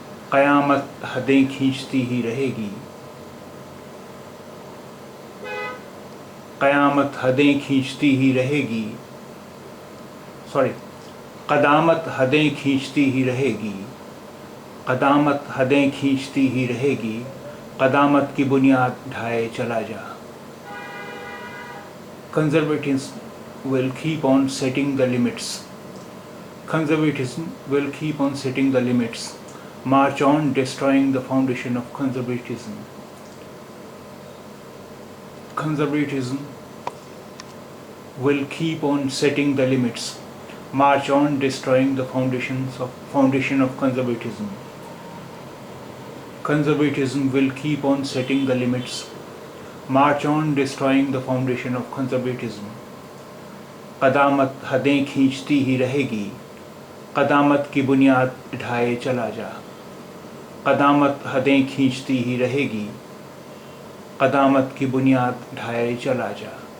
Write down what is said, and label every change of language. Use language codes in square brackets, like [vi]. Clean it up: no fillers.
[ur] قیامت حدیں کھینچتی ہی رہے گی، قیامت حدیں کھینچتی ہی رہے گی، قدامت حدیں کھینچتی ہی رہے گی، قدامت حدیں کھینچتی ہی رہے گی، قدامت کی بنیاد ڈھائے چلا جا. [en] Conservatism will keep on setting the limits. Conservatism will keep on setting the limits. March on destroying the foundation of conservatism. Conservatism will keep on setting the limits. March on destroying the foundation of conservatism. Conservatism will keep on setting the limits. March on destroying the foundation of conservatism. [ur] قدامت حدیں کھینچتی ہی رہے گی، قدامت کی بنیاد ڈھائے چلا جا. قدامت حدیں کھینچتی ہی رہے گی، قدامت کی بنیاد ڈھائے چلا جا.